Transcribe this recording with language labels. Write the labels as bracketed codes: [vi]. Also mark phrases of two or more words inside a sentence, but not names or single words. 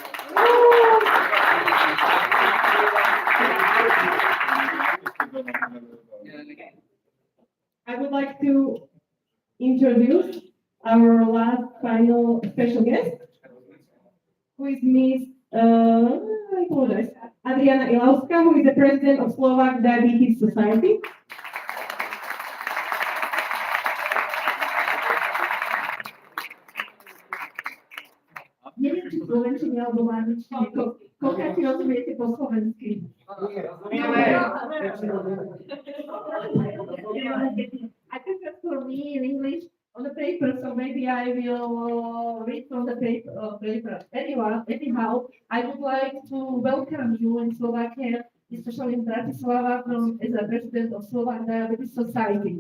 [en] I would like to introduce our last final special guest, who is Miss I apologize, Adriana Ilavska, who is the president of Slovak Diabetes Society. [sk] Neviem, či slovenčine alebo angličtine. Koľko si rozumiete po slovensky? [en] I think that's for me in English on the paper, so maybe I will read from the paper. Anyhow, I would like to welcome you in Slovakia, especially in Bratislava, as a president of Slovak Diabetes Society.